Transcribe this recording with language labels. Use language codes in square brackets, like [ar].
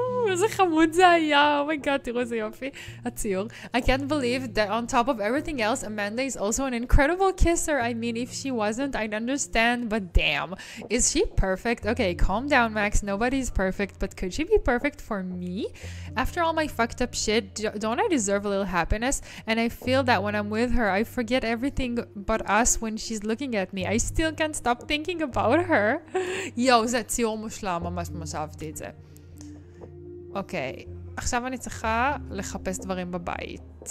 [he] איזה חמוד זה היה, אומייגאד, תראו איזה יופי, הציור. [en] I can't believe that on top of everything else, Amanda is also an incredible kisser. I mean, if she wasn't, I'd understand, but damn. Is she perfect? Okay, calm down, Max. Nobody's perfect, but could she be perfect for me? After all my fucked up shit, don't I deserve a little happiness? And I feel that when I'm with her, I forget everything but us when she's looking at me. I still can't stop thinking about her. [he] יואו, זה ציור מושלם, ממש ממש אהבתי את זה. אוקיי, עכשיו אני צריכה לחפש דברים בבית.